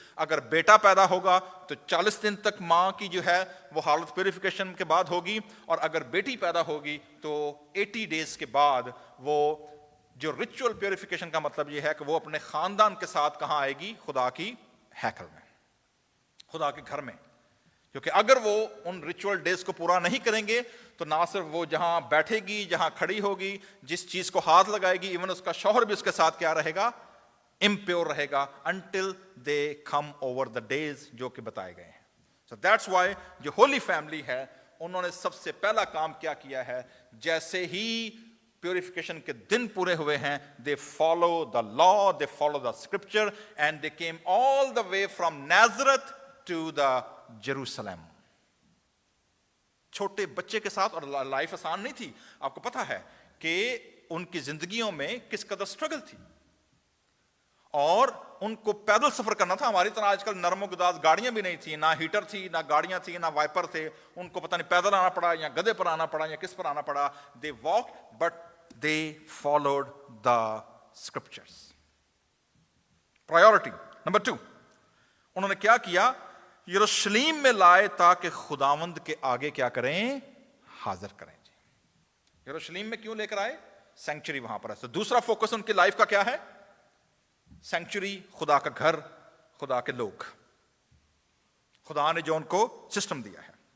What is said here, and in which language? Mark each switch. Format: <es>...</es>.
<ur>اگر بیٹا پیدا ہوگا تو 40 دن تک ماں کی جو ہے وہ حالت پیوریفیکیشن کے بعد ہوگی، اور اگر بیٹی پیدا ہوگی تو 80 ڈیز کے بعد وہ جو ریچول پیوریفیکیشن کا مطلب یہ ہے کہ وہ اپنے خاندان کے ساتھ کہاں آئے گی؟ خدا کی ہیکل میں، خدا کے گھر میں. کیونکہ اگر وہ ان ریچول ڈیز کو پورا نہیں کریں گے تو نہ صرف وہ جہاں بیٹھے گی، جہاں کھڑی ہوگی، جس چیز کو ہاتھ لگائے گی، ایون اس کا شوہر بھی اس کے ساتھ کیا رہے گا؟ امپیور رہے گا</ur> <en>until they come over the days</en> <ur>جو کہ بتائے گئے ہیں.</ur> <en>So that's why</en> <ur>جو ہولی فیملی ہے انہوں نے سب سے پہلا کام کیا کیا ہے؟ جیسے ہی پیوریفیکیشن کے دن پورے ہوئے ہیں،</ur> <en>they follow the law, they follow the scripture, and they came all the way from Nazareth to the Jerusalem.</en> <ur>چھوٹے بچے کے ساتھ، اور لائف آسان نہیں تھی. آپ کو پتا ہے کہ ان کی زندگیوں میں کس قدر سٹرگل تھی، اور ان کو پیدل سفر کرنا تھا. ہماری طرح آج کل نرم و گداز گاڑیاں بھی نہیں تھیں، نہ ہیٹر تھی، نہ گاڑیاں تھیں، نہ وائپر تھے. ان کو پتہ نہیں پیدل آنا پڑا یا گدھے پر آنا پڑا یا کس پر آنا پڑا.</ur> <en>they walked but they followed the scriptures. priority number 2،</en> <ur>انہوں نے کیا کیا؟ یروشلیم میں لائے تاکہ خداوند کے آگے کیا کریں؟ حاضر کریں. جی یروشلیم میں کیوں لے کر آئے؟ سینکچری وہاں پر ہے. تو دوسرا فوکس ان کی لائف کا کیا ہے؟ سینکچری، خدا کا گھر، خدا کے لوگ، خدا نے جو ان کو سسٹم دیا ہے.</ur>